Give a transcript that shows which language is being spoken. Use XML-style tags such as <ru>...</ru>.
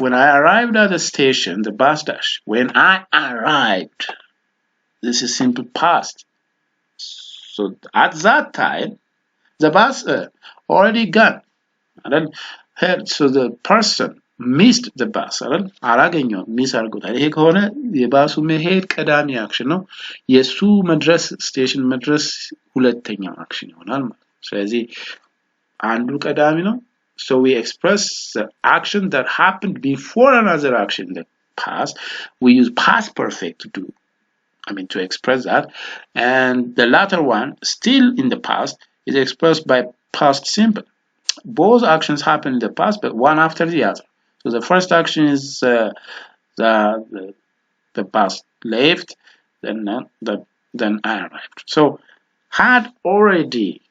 <en>When I arrived at the station, the bus dash. When I arrived, this is simple past. So at that time, the bus already gone. So the person missed the bus.</en> <am>አላገኘው ሚስ አድርጎታል። ይሄ ከሆነ የባሱ መሄድ ቀዳሚ አክሽን ነው። የሱ መድረስ ስቴሽን መድረስ ሁለተኛው አክሽን ይሆናል ማለት ነው። ስለዚህ አንዱ ቀዳሚ ነው።</am> <en>So we express the action that happened before another action in the past. We use past perfect to express that. And the latter one, still in the past, is expressed by past simple. Both actions happen in the past, but one after the other. So the first action is the bus left, then I arrived. So had already</en>